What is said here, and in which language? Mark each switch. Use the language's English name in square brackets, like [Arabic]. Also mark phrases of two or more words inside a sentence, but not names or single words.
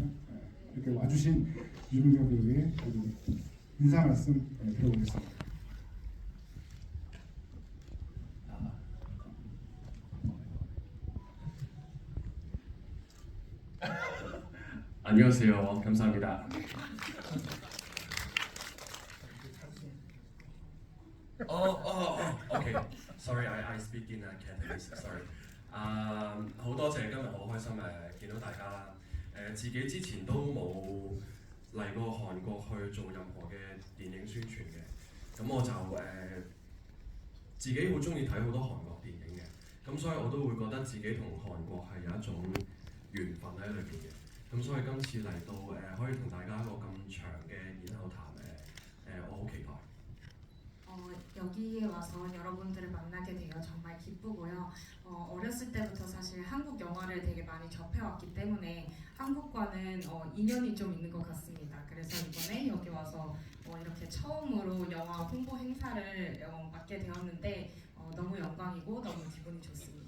[Korean] 이렇게 와주신 유민경 배우의 인사 말씀 들어보겠습니다. 안녕하세요. 감사합니다. [English] Okay. Sorry, I speak in Cantonese. Sorry. [Cantonese] 好多謝今日好開心見到大家啦。自己之前都冇嚟過韓國去做任何嘅電影宣傳嘅，咁我就自己好中意睇好多韓國電影嘅，咁所以我都會覺得自己同韓國係有一種緣分喺裏邊嘅。咁所以今次嚟到可以同大家一個咁長嘅演後談我好期待。 [Korean] 여기에 와서 여러분들을 만나게 되어 정말 기쁘고요. 어렸을 때부터 사실 한국 영화를 되게 많이 접해왔기 때문에 한국과는 인연이 좀 있는 것 같습니다. 그래서 이번에 여기 와서 이렇게 처음으로 영화 홍보 행사를 맡게 되었는데 너무 영광이고 너무 기분이 좋습니다.